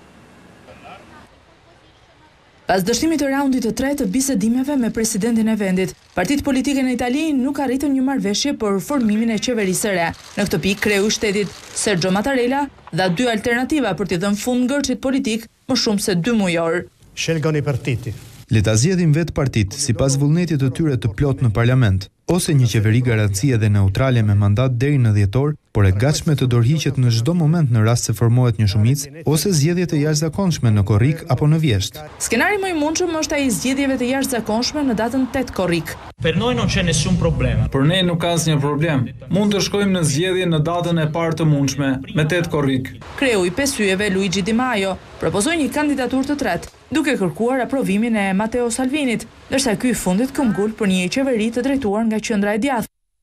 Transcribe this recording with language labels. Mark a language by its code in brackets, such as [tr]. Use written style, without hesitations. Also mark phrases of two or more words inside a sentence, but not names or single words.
[sq] Pas dështimit të raundit të tretë të bisedimeve me presidentin e vendit, partitë politike në Itali nuk arritën një marrëveshje për formimin e qeverisë së re. Në këtë pikë kreu i shtetit Sergio Mattarella dha 2 alternativa për t'i dhënë fund ngërçit politik më shumë se 2 mujor. [it] Scelgono i partiti. [sq] Le ta zgjedhin vetë partitë sipas vullnetit të tyre të plot në parlament, ose një qeveri garancie dhe neutrale me mandat deri në dhjetor, por e gatshme të dorëhiqet në çdo moment në rast se formohet një shumicë, ose zgjedhje të jashtëzakonshme në korrik apo në vjesht. Skenari më i mundshëm është ai i zgjedhjeve të jashtëzakonshme në datën 8 korrik. [it] Per noi non c'è nessun problema. [sq] Për ne nuk ka asnjë problem. Mund të shkojmë në zgjedhje në datën e parë të mundshme, me 8 korrik. Kreu i Pesyeve Luigi Di Maio propozoi një kandidaturë të tretë, duke kërkuar aprovimin e Matteo Salvinit, ndërsa ky i fundit këmbgul për një qeveri të drejtuar nga Qendra e Djathtë.